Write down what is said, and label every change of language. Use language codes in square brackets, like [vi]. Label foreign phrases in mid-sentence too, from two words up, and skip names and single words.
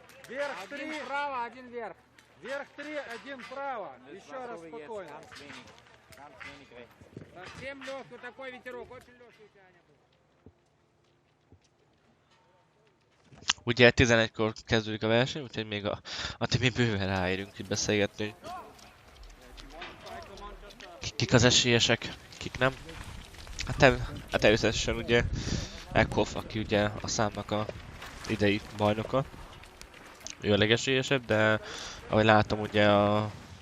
[ru] Вверх Один 3, вправо, один вверх. вверх 3, 1 вправо. Еще раз спокойно. Совсем легкий, такой ветерок, очень легкий у тебя не был. [hu] Ugye 11-kor kezdődik a verseny, úgyhogy még addig még bőven ráérünk itt beszélgetni, hogy kik az esélyesek, kik nem. Hát természetesen ugye Ekhoff, aki ugye a számnak a idei bajnoka, ő a legesélyesebb, de ahogy látom ugye a